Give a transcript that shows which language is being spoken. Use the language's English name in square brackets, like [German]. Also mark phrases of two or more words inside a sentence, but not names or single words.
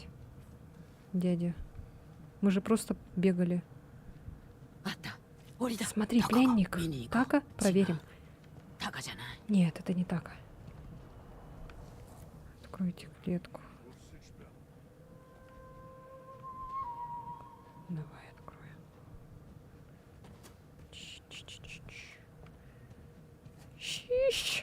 [Russian] Дядя. Мы же просто бегали. [Japanese] あった。檻だ。 [Russian] Смотри, タカ пленник. [Japanese] 見に行こう。 [Russian] Така? Проверим. [Japanese] 違う。タカじゃない。 [Russian] Нет, это не Така. Откройте клетку. Давай откроем. Щищ.